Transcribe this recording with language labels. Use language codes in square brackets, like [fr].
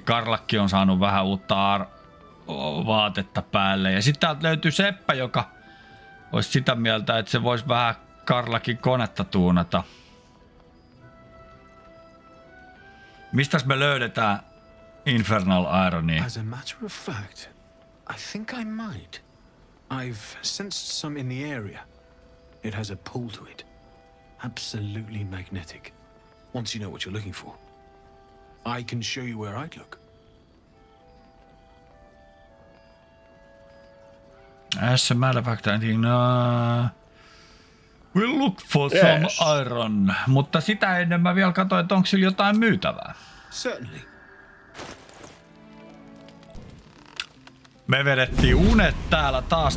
[fi] Karlakki on saanut vähän uutta vaatetta päälle. Ja sitten täältä löytyy Seppä, joka olisi sitä mieltä, että se voisi vähän Karlakin konetta tuunata. Mistäs me löydetään Infernal Ironia? [en] As a matter of fact, I think I might. I've sensed some in the area. It has a pull to it. Absolutely magnetic. Once you know what you're looking for, I can show you where I'd look. As a matter of fact, I think we'll look for some iron. [fi] Mutta sitä ennen mä vielä katsoin, että onko sillä jotain myytävää. [en] Certainly. [fi] Me vedettiin unet täällä taas.